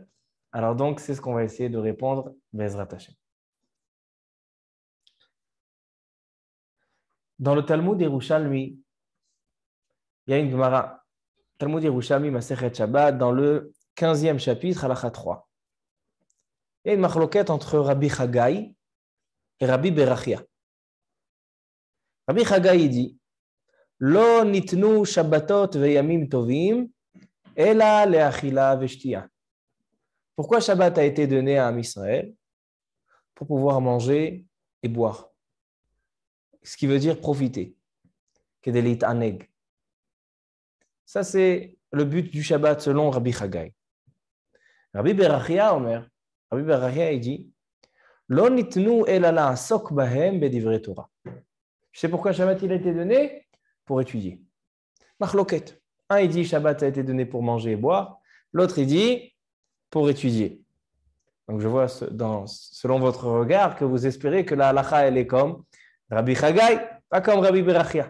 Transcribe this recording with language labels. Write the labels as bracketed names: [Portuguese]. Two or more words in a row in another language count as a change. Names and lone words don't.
[French] Alors donc, c'est ce qu'on va essayer de répondre, [Hebrew] בעזרת השם. [French] Dans le Talmud Yerushalmi, il y a une Gemara, Talmud Yerushalmi Masechet Shabbat, dans le 15e chapitre, Halakha 3. Il y a une machloket entre Rabbi Chagai et Rabbi Berachia. [Hebrew] Rabbi Chagai dit לא ניתנו שבתות וימים טובים אלא לאכילה ולשתיה. [French] Pourquoi Shabbat a été donné à Am Israël? Pour pouvoir manger et boire. Ce qui veut dire profiter. Kedelit aneg. Ça, c'est le but du Shabbat selon Rabbi Chagai. Rabbi Berachia, Rabbi Berachia, [Hebrew] il dit לא ניתנו אלא לעסוק בהם בדברי תורה. [French] Je sais pourquoi Shabbat il a été donné? Pour étudier. Machloket. Un, il dit Shabbat a été donné pour manger et boire. L'autre, il dit pour étudier. Donc, je vois selon votre regard que vous espérez que la halakha, elle est comme Rabbi Chagai, pas comme Rabbi Berachia.